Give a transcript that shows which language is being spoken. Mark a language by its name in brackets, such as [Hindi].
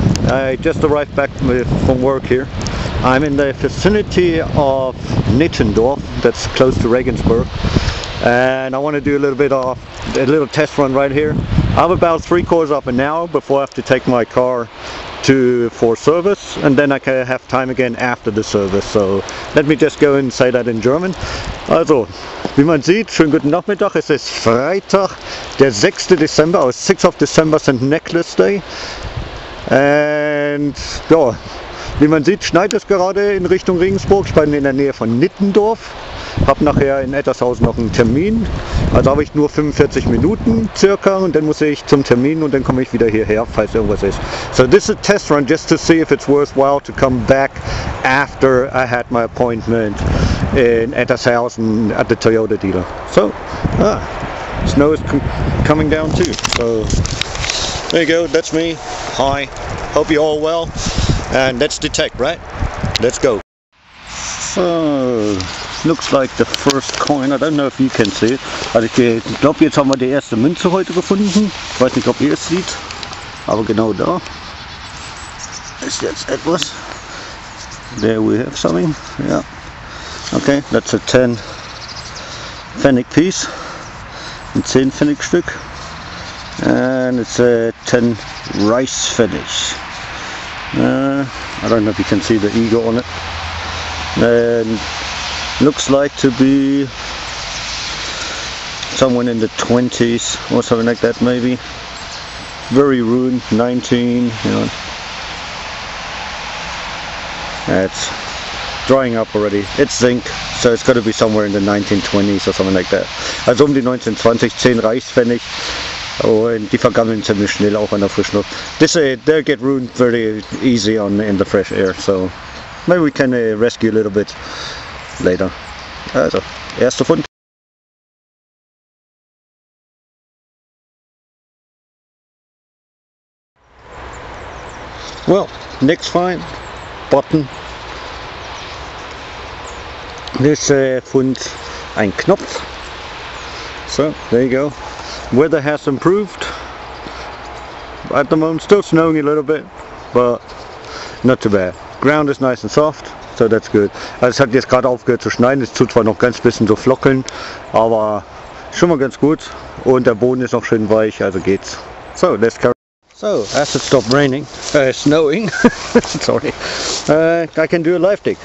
[English] I just arrived back from work here. I'm in the vicinity of Nittendorf, that's close to Regensburg. And I want to do a little test run right here. I have about 3/4 of an hour before I have to take my car for service, and then I can have time again after the service. So let me just go and say that in German. [German] Also, wie man sieht, schönen guten Nachmittag. Es ist Freitag, der 6. Dezember, also [English] 6th of December, St. Nicholas Day. [German] Und ja, wie man sieht, schneit es gerade in Richtung Regensburg. Ich bin in der Nähe von Nittendorf. Habe nachher in Ettershausen noch einen Termin, also habe ich nur 45 Minuten circa und dann muss ich zum Termin und dann komme ich wieder hierher, falls irgendwas ist. [English] So this is a test run just to see if it's worthwhile to come back after I had my appointment in Ettershausen at the Toyota dealer. So, snow is coming down too. So there you go, that's me. Hi, hope you're all well, and let's detect, right? Let's go. So, looks like the first coin. I don't know if you can see it. [German] Also ich glaube, jetzt haben wir die erste Münze heute gefunden. Ich weiß nicht, ob ihr es seht, aber genau da ist jetzt etwas. [English] There we have something. Yeah. Okay, that's a 10 Pfennig piece. [German] Ein 10 Pfennig Stück. [English] And it's a 10 rice Pfennig. I don't know if you can see the eagle on it. And looks like to be somewhere in the 20s or something like that, maybe. Very ruined, 19, you know. It's drying up already. It's zinc, so it's got to be somewhere in the 1920s or something like that. [German] Also die 1920, 10 Reichspfennig. Und die vergammeln ziemlich schnell auch in der frischen Luft. [English] They get ruined very easy in the fresh air, so maybe we can rescue a little bit later. [German] Also, erster Fund. [English] Well, next find, button. This Fund, [German] ein Knopf. [English] So, there you go. Weather has improved. At the moment, still snowing a little bit, but not too bad. Ground is nice and soft. So that's good. [German] Also es hat jetzt gerade aufgehört zu schneien, es tut zwar noch ganz bisschen so flockeln, aber schon mal ganz gut und der Boden ist noch schön weich, also geht's. [English] So, let's carry. So, as it stopped raining, snowing, sorry, I can do a live dig.